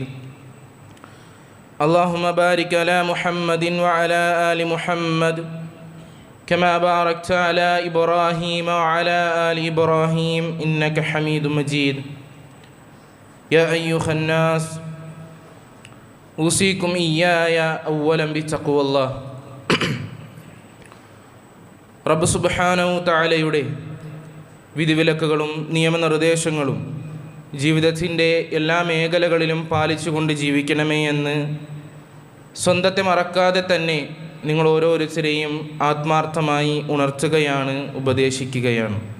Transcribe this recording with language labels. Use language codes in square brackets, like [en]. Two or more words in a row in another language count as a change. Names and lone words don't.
[ar] اللهم بارك على محمد وعلى آل محمد كما باركت على إبراهيم وعلى آل إبراهيم إنك حميد مجيد. يا أيها الناس أوصيكم إياي أولا بتقوى الله. رب سبحانه تعالى [ml] വിധിവിലക്കുകളും നിയമനിർദ്ദേശങ്ങളും ജീവിതത്തിൻ്റെ എല്ലാ മേഖലകളിലും പാലിച്ചുകൊണ്ട് ജീവിക്കണമേ എന്ന് സ്വന്തത്തെ മറക്കാതെ തന്നെ നിങ്ങൾ ഓരോരുത്തരെയും ആത്മാർത്ഥമായി ഉണർത്തുകയാണ്, ഉപദേശിക്കുകയാണ്.